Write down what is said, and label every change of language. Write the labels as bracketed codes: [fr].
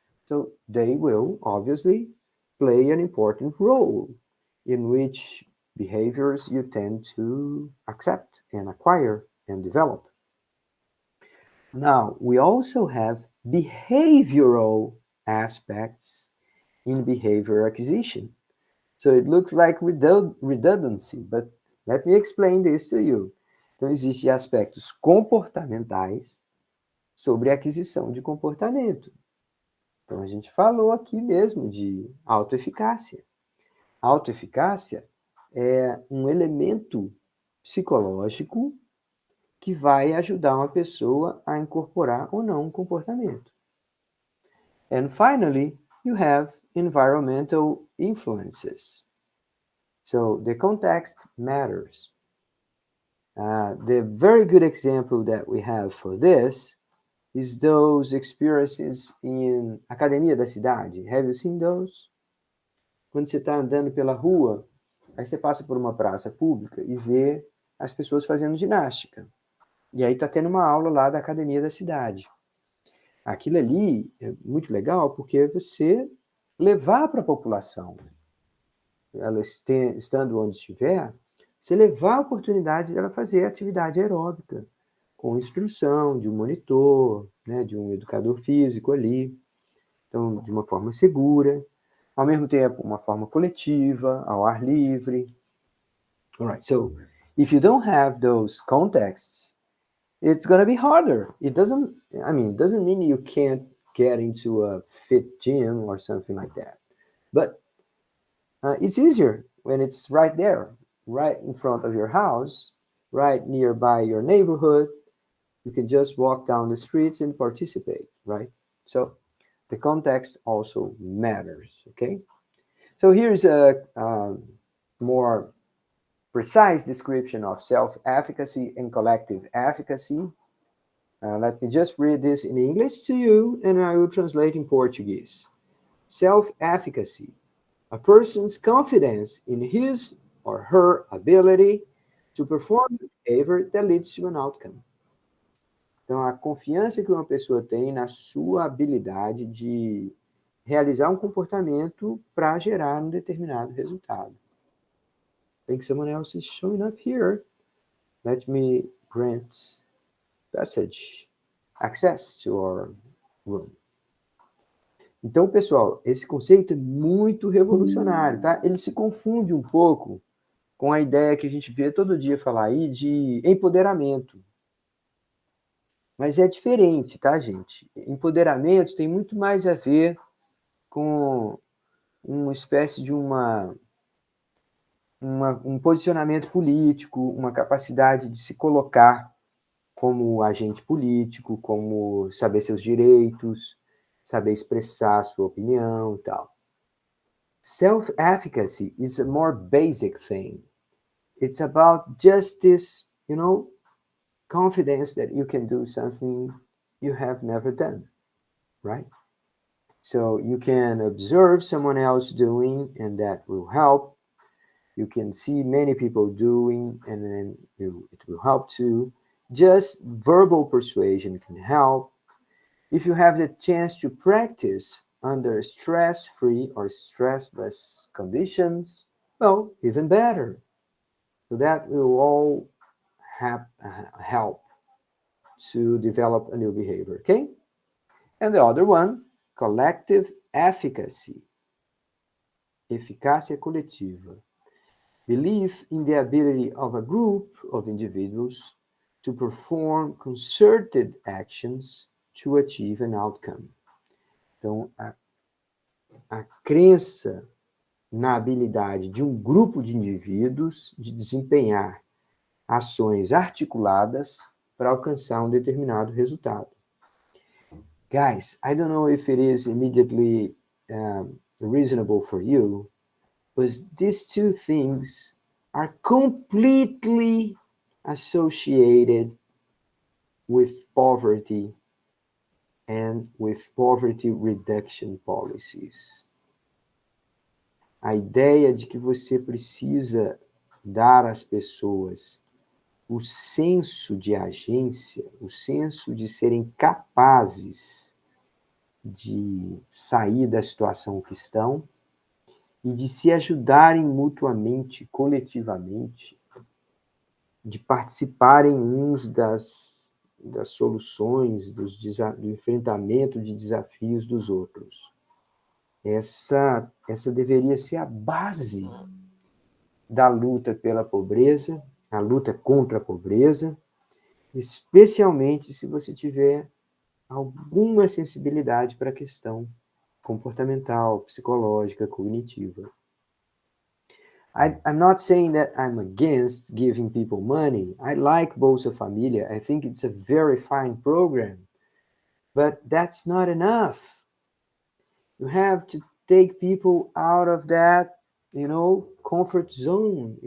[en] So they will obviously play an important role in which behaviors you tend to accept and acquire and develop. Now, we also have behavioral aspects in behavior acquisition. So it looks like redundancy, but let me explain this to you. [pt] Então, existem aspectos comportamentais sobre a aquisição de comportamento. Então, a gente falou aqui mesmo de autoeficácia. A autoeficácia é um elemento psicológico que vai ajudar uma pessoa a incorporar ou não um comportamento. [en] And finally, you have environmental influences. So the context matters. The very good example that we have for this is those experiences in academia da cidade. Have you seen those? [pt] Quando você está andando pela rua, aí você passa por uma praça pública e vê as pessoas fazendo ginástica. E aí está tendo uma aula lá da academia da cidade. Aquilo ali é muito legal porque você levar para a população, ela estando onde estiver, você levar a oportunidade dela fazer atividade aeróbica, com instrução de um monitor, né, de um educador físico ali, então de uma forma segura, ao mesmo tempo uma forma coletiva, ao ar livre. [en] All right, so if you don't have those contexts, it's going to be harder. It doesn't mean you can't get into a fit gym or something like that. But it's easier when it's right there, right in front of your house, right nearby your neighborhood. You can just walk down the streets and participate, right? So the context also matters, okay? So here's a more precise description of self-efficacy and collective efficacy. Let me just read this in English to you, and I will translate in Portuguese. Self-efficacy, a person's confidence in his or her ability to perform behavior that leads to an outcome. [pt] Então, a confiança que uma pessoa tem na sua habilidade de realizar um comportamento para gerar um determinado resultado. [en] I think someone else is showing up here. Let me grant passage, access to our room. [pt] Então, pessoal, esse conceito é muito revolucionário, tá? Ele se confunde um pouco com a ideia que a gente vê todo dia falar aí de empoderamento. Mas é diferente, tá, gente? Empoderamento tem muito mais a ver com uma espécie de um posicionamento político, uma capacidade de se colocar como agente político, como saber seus direitos, saber expressar a sua opinião e tal. [en] Self-efficacy is a more basic thing. It's about just this, confidence that you can do something you have never done, right? So you can observe someone else doing, and that will help. You can see many people doing, and then it will help too. Just verbal persuasion can help. If you have the chance to practice under stress-free or stressless conditions, well, even better. So that will all help to develop a new behavior, okay? And the other one, collective [pt] efficacy, eficácia coletiva. [en] Belief in the ability of a group of individuals to perform concerted actions to achieve an outcome. [pt] Então, a crença na habilidade de um grupo de indivíduos de desempenhar ações articuladas para alcançar um determinado resultado. [en] Guys, I don't know if it is immediately reasonable for you, but these two things are completely associated with poverty and with poverty reduction policies. [pt] A ideia de que você precisa dar às pessoas o senso de agência, o senso de serem capazes de sair da situação que estão e de se ajudarem mutuamente, coletivamente, de participarem uns das soluções, do enfrentamento de desafios dos outros. Essa deveria ser a base da luta pela pobreza, a luta contra a pobreza, especialmente se você tiver alguma sensibilidade para a questão comportamental, psicológica, cognitiva. [en] I'm not saying that I'm against giving people money. I like Bolsa Família. I think it's a very fine program. But that's not enough. You have to take people out of that, comfort zone.